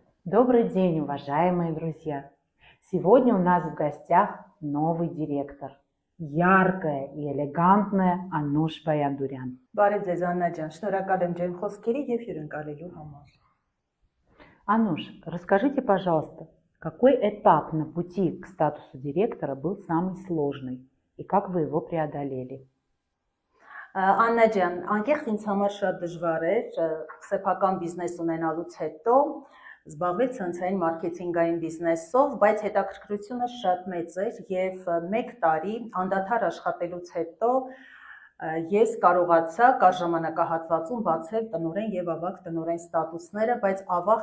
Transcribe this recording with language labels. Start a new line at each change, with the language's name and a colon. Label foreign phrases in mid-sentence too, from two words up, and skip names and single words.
Russian: Добрый день, уважаемые друзья! Сегодня у нас в гостях новый директор. Яркая и элегантная Անուշ Բայանդուրյան.
Armenian: Բարև ձեզ Աննա ջան, շնորհակալ եմ ջերմ խոսքերի եւ հյուրընկալելու համար։
Russian: Ануш, расскажите, пожалуйста, какой этап на пути к статусу директора был самый сложный и как вы его преодолели?
Armenian: Աննա ջան, անկեղծ ինձ համար շատ դժվար էր սեփական բիզնես ունենալուց հետո զբաղվել ցանցային մարքեթինգային բիզնեսով, բայց հետաքրքրությունը շատ մեծ էր եւ 1 տարի անդադար աշխատելուց հետո ես կարողացա կար ժամանակահատվածում բացել տնօրեն եւ ավագ տնօրեն ստատուսները, բայց ավաղ